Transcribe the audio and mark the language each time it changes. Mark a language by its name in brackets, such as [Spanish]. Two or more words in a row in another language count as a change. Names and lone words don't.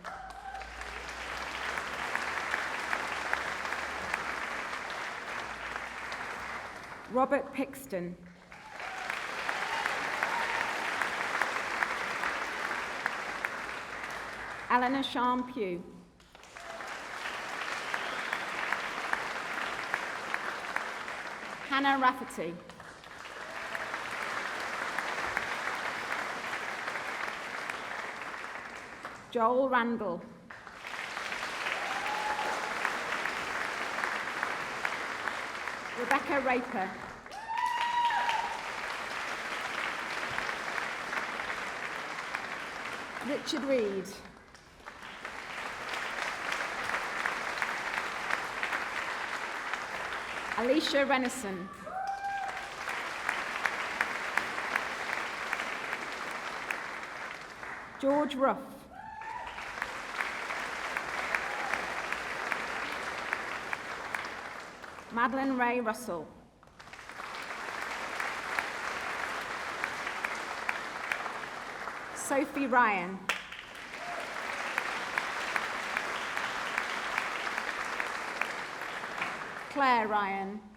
[English] Robert Pixton. Eleanor Sean Pugh. Hannah Rafferty. Joel Randall. Rebecca Raper. Richard Reed. Alicia Renison. George Ruff. Madeline Ray Russell. Sophie Ryan. Claire Ryan.